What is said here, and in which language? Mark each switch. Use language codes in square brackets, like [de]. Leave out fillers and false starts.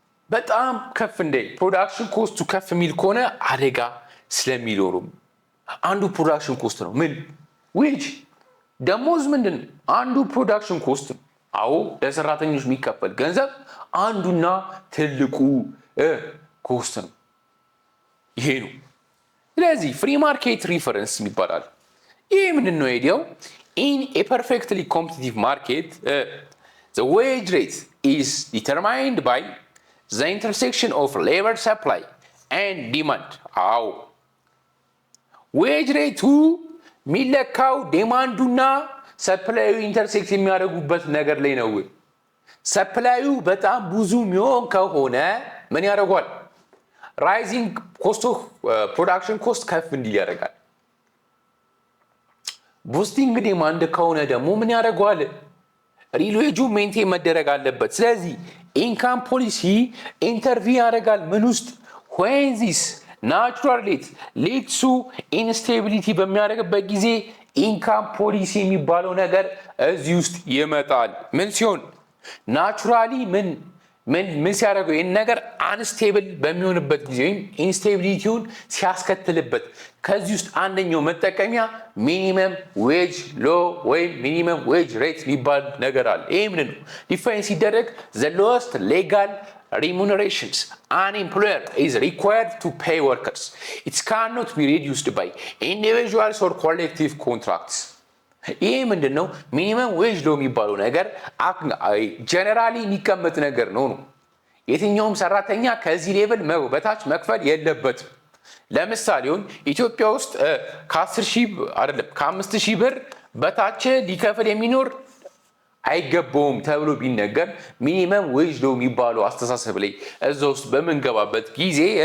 [am] በጣም ከፍ እንዳይል። ፕሮዳክሽን ኮስቱ ከፍ የሚል ከሆነ አደጋ ስለሚኖሩ አንዱ ፕሮዳክሽን ኮስት ነው። ምን ዌጅ ደሞዝ ምንድን አንዱ ፕሮዳክሽን ኮስት ነው። አዎ ለሰራተኞች የሚከፈል ገንዘብ አንዱና ትልቁ ኮስት ነው። ይሄ ነው ስለዚህ ፍሪ ማርኬት ሪፈረንስ ይባላል። ይሄ ምንድነው አይዲያው? [en] in a perfectly competitive market the wage rate is determined by the intersection of labor supply and demand. [am] አዎ ዌጅ ሬቱ የሚለካው ዲማንዱና ሰፕላዩ ኢንተርሴክት የሚያደርጉበት ነገር ላይ ነው። ሰፕላዩ በጣም ብዙ የሚሆን ከሆነ ምን ያደርጓል? ራይዚንግ ኮስት ኦፍ ፕሮዳክሽን ኮስት ከፍ እንዲል ያደርጋል። ቡስቲንግ ዲማንድ ከሆነ ደግሞ ምን ያደርጓል? ሪል ዌጁ ሜንቴን መደረግ አለበት። ስለዚህ ኢንካም ፖሊሲ ኢንተርቪው ያደርጋል ምን ውስጥ? [en] when this natural rate leads to instability [am] በሚያደርግበት ጊዜ ኢንካም ፖሊሲ የሚባለው ነገር እዚህ ውስጥ ይመጣል። ምን ሲሆን ናቹራሊ ምን ሲያደርገው ይህን ነገር አንስቴብል በሚሆንበት ጊዜ ወይም ኢንስቴቢሊቲውን ሲያስከትልበት ከዚህ ውስጥ አንደኛው መጠቀሚያ ሚኒመም ዌጅ ሎ ወይም ሚኒመም ዌጅ ሬት የሚባል ነገር አለ። ይህ ምንድን ነው? [en] ዲፋይን ሲደረግ the lowest legal remunerations an employer is required to pay workers. It cannot be reduced by individuals or collective contracts. [am] ይሄ ምንድን ነው? ሚኒመም ዌጅ ሎ የሚባለው ነገር ጀነራሊ የሚቀመጥ ነገር ነው። የትኛውም ሰራተኛ ከዚህ ሌቭል በታች መክፈል የለበትም። ለምሳሌውን ኢትዮጵያ ውስጥ ከ10,000 አይደለም ከ5,000 ብር በታች ሊከፍል የሚኖር አይገባውም ተብሎ ቢነገር ሚኒመም ዌጅ ሎ የሚባለው አስተሳሰብ ላይ እዛ ውስጥ በምንገባበት ጊዜ